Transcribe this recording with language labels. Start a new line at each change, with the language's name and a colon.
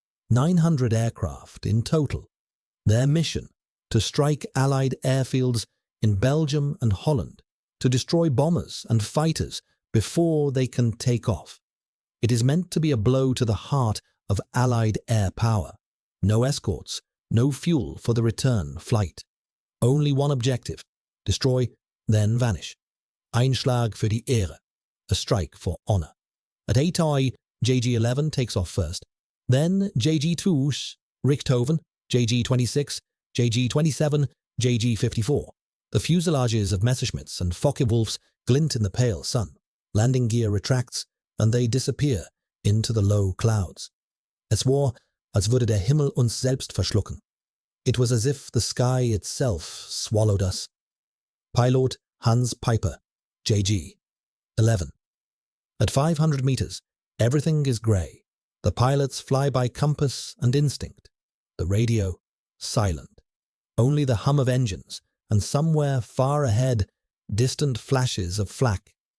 English: 900 aircraft in total. Their mission, to strike Allied airfields in Belgium and Holland, to destroy bombers and fighters before they can take off. It is meant to be a blow to the heart of Allied air power. No escorts, no fuel for the return flight. Only one objective: destroy, then vanish.
German: Einschlag für die Ehre,
English: a strike for honor. At 8i, JG-11 takes off first. Then JG-2, Richthofen, JG-26, JG-27, JG-54. The fuselages of Messerschmitts and Focke-Wulfs glint in the pale sun. Landing gear retracts, and they disappear into the low clouds.
German: Es war, als würde der Himmel uns selbst verschlucken.
English: It was as if the sky itself swallowed us. Pilot Hans Piper, JG-11. At 500 meters, everything is grey. The pilots fly by compass and instinct. The radio, silent. Only the hum of engines, and somewhere far ahead, distant flashes of flak.